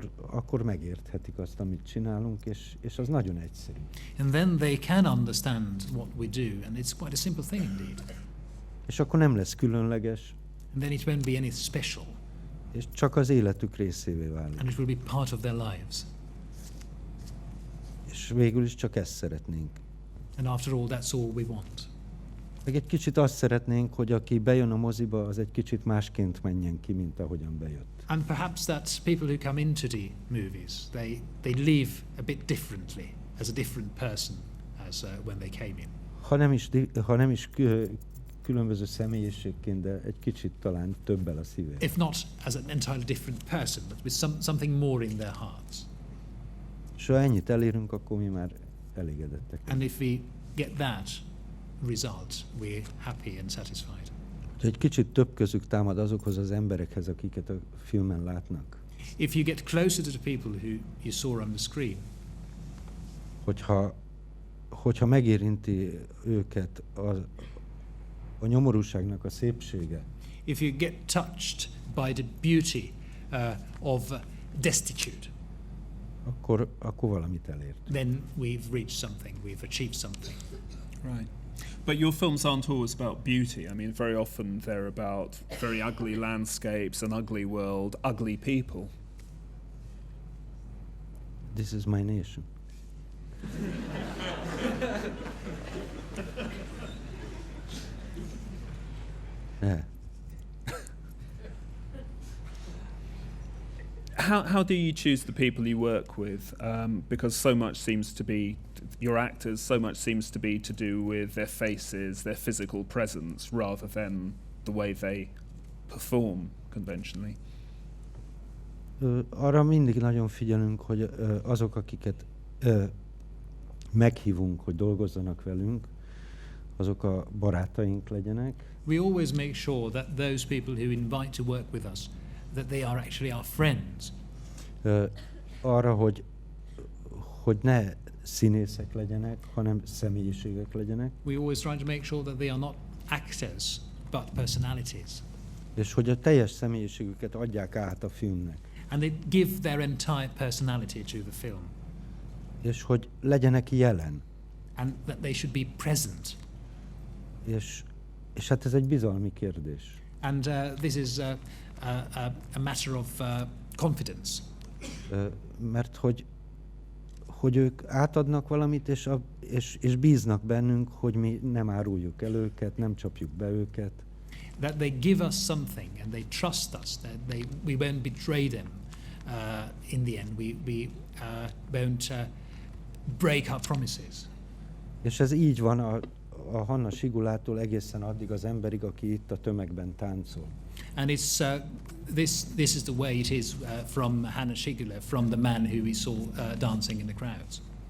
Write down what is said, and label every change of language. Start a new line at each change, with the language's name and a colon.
Hungarian: akkor megérthetik azt, amit csinálunk, és az nagyon egyszerű.
English: And then they can understand what we do, and it's quite a simple thing indeed.
Hungarian: És akkor nem lesz különleges,
English: And then it won't be any special,
Hungarian: és csak az életük részévé válik.
English: and it will be part of their lives.
Hungarian: És végül is csak ezt szeretnénk.
English: And after all, that's all we want.
Hungarian: Meg egy kicsit azt szeretnénk, hogy aki bejön a moziba, az egy kicsit másként menjen ki, mint ahogyan bejött.
English: And perhaps that people who come into the movies, they leave a bit differently, as a different person as when they came in.
Hungarian: Ha nem is különböző személyiségként, de egy kicsit talán többel a szívén.
English: If not as an entirely different person, but with something more in their hearts.
Hungarian: És ha ennyit elérünk, akkor mi már elégedettek.
English: And if we get that result, we're happy and satisfied.
Hungarian: Ha egy kicsit több közük támad azokhoz az emberekhez, akiket a filmen látnak.
English: If you get closer to the people who you saw on the screen,
Hungarian: hogyha megérinti őket a nyomorúságnak a szépsége,
English: if you get touched by the beauty of destitute,
Hungarian: akkor valamit elért.
English: then we've reached something, we've achieved something. Right. But your films aren't always about beauty. I mean, very often they're about very ugly landscapes, an ugly world, ugly people. This is my nation. Yeah. How do you choose the people you work with? Because so much seems to be, your actors, so much seems to be to do with their faces, their physical presence, rather than the way they perform conventionally.
Hungarian: Arra mindig nagyon figyelünk, hogy azok, akiket meghívunk, hogy dolgozzanak velünk, azok a barátaink legyenek.
English: We always make sure that those people who invite to work with us, that they are actually our friends.
Hungarian: Arra, hogy ne színészek legyenek, hanem személyiségek legyenek.
English: We always try to make sure that they are not actors, but personalities.
Hungarian: És hogy a teljes személyiségüket adják át a filmnek.
English: And they give their entire personality to the film.
Hungarian: És hogy legyenek jelen.
English: And that they should be present.
Hungarian: És hát ez egy bizalmi kérdés.
English: And this is a matter of confidence.
Hungarian: Mert hogy ők átadnak valamit, és bíznak bennünk, hogy mi nem áruljuk el őket, nem csapjuk be őket.
English: That they give us something and they trust us, that we won't betray them in the end. We won't break our promises.
Hungarian: És ez így van a Hanna Sigulától egészen addig az emberig, aki itt a tömegben táncol.
English: And it's this is the way it is from Hanna Sigula, from the man who we saw dancing in the crowds.